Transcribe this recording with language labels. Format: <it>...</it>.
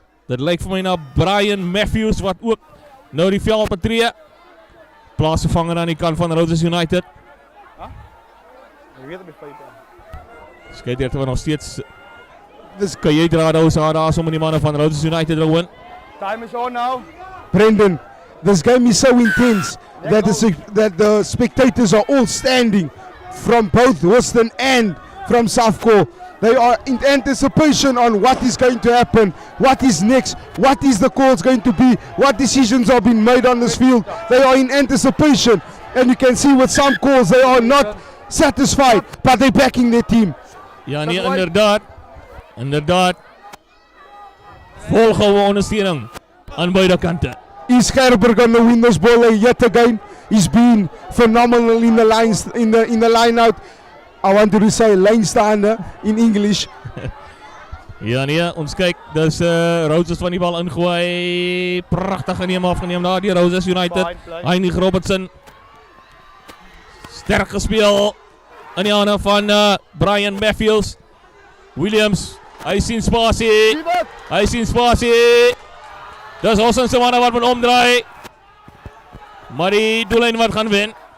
<af>Dit lyk vir my na Brian Matthews wat ook nou die veld betree. Plaasvervanger aan die kant van Roses United. Skeieregter nog steeds. Dis kan jy dra daar so met die manne van Roses United win.</af> <en>Time is on now. Brendan, this game is so intense that the spectators are all standing from both Hawston and from Safco. They are in anticipation on what is going to happen, what is next, what is the calls going to be, what decisions are being made on this field. They are in anticipation, and you can see with some calls they are not satisfied, but they're backing their team.</en> <af>Ja nee, inderdaad. Volgehoue ondersteuning aan beide kante.</af> <en>Is Gerber going to win this ball yet again? He's been phenomenal in the lines, in the line out. I want to say line staande in English.</en> <af>Ja nee, ons kyk, dis Roses van die bal ingooi. Pragtig afgeneem daar die Roses United. Heinrich Robertson. Sterk gespeel in die hande van Brian Matthews. Williams, hy sien spasie. Dis Hawston se manne wat moet omdraai. Maar die doellyn wat gaan wen.</af>